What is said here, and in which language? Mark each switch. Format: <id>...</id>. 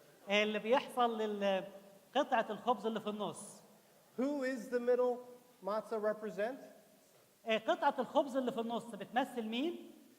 <ar>اللي بيحصل لقطعة الخبز اللي في النص.</ar> <en>Who is the middle matzah represent?</en> <ar>قطعة الخبز اللي في النص بتمثل مين؟</ar>